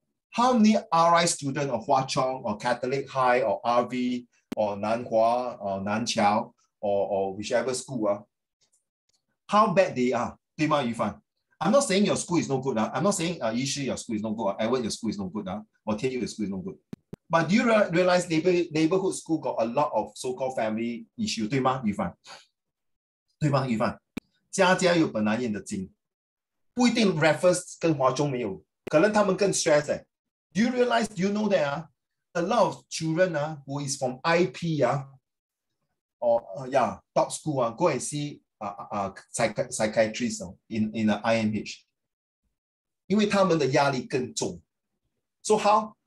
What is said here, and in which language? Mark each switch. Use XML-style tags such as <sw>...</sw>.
<en>How many RI student of Hwa Chong or Catholic High or RV or Nanhua or Nanqiao or whichever school, how bad they are? I'm not saying your school is no good. I'm not saying Yishi, your school is no good, or Edward, your school is no good, or Tianyu, your school is no good. But do you realize neighborhood school got a lot of so-called family issue,</en> <zh>对吗，</zh> <en>Yufan？</en> <zh>对吗，Yufan？家家有本难念的经，不一定 Raffles 跟华中没有，可能他们更 stress。</zh> <en>Do you realize? Do you know that a lot of children who is from IP or top school go and see psychiatrist in the IMH,</en> <zh>因为他们的压力更重。</zh> <en>So how?</en>